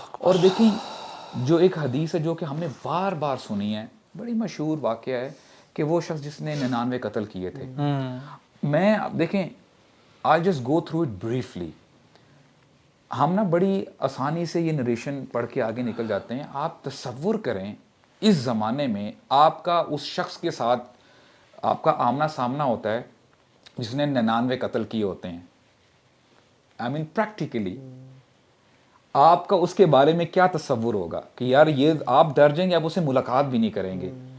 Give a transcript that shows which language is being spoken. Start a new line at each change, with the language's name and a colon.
Urdu: اور دیکھیں جو ایک حدیث ہے جو کہ ہم نے بار بار سنی ہے, بڑی مشہور واقعہ ہے کہ وہ شخص جس نے 99 قتل کیے تھے.
English: میں دیکھیں I'll just go through it briefly.
Urdu: ہم نا بڑی آسانی سے یہ نریشن پڑھ کے آگے نکل جاتے ہیں. آپ تصور کریں اس زمانے میں آپ کا اس شخص کے ساتھ آپ کا آمنا سامنا ہوتا ہے جس نے 99 قتل کیے ہوتے ہیں.
English: I mean practically
Urdu: آپ کا اس کے بارے میں کیا تصور ہوگا کہ یار یہ آپ ڈر جائیں گے, آپ اسے ملاقات بھی نہیں کریں گے.